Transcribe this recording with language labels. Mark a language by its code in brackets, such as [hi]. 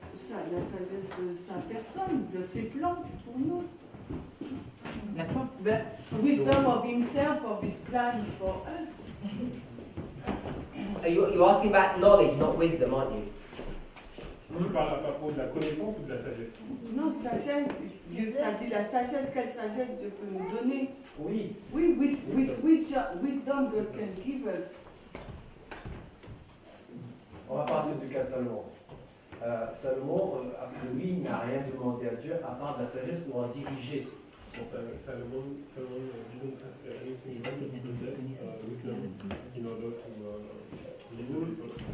[fr] La sagesse de sa personne, de ses plans pour nous. D'accord. [en] The wisdom of himself, of his plan for us. You're asking about knowledge, not wisdom, aren't you? [fr] Tu parles à propos de la connaissance ou de la sagesse? Non, sagesse. Dieu t'a dit la sagesse, quelle sagesse Dieu peut nous donner? Oui. [en] Oui, with which wisdom God can give us. [fr] On va partir du cas de Salomon. Salomon, lui, n'a rien demandé à Dieu à part de la sagesse pour en diriger son peuple. [en] Salomon didn't ask anything but wisdom in order to lead the people.